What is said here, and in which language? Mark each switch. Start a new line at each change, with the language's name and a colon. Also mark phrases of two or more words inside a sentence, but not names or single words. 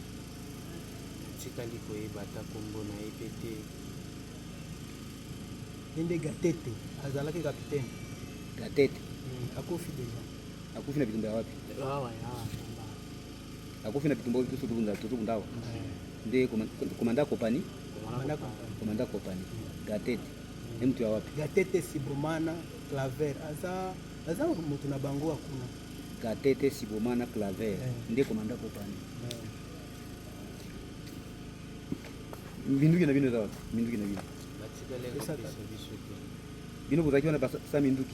Lingala: tikali koyeba ata kombo na ye pe te nde Gatete azalaki capitaine Gatete akufi deja akufi na bitumba ya wapi awa akufi na bitumba biso tubunda awa nde komanda kopani Gatete
Swahili: ni mtu ya wapi
Lingala: Gatete Sibomana Claver aza mutu na bango akuna Gatete Sibomana Claver nde komanda kopani minduki na bino za wapi minduki na bino bino bozaki wana basa minduki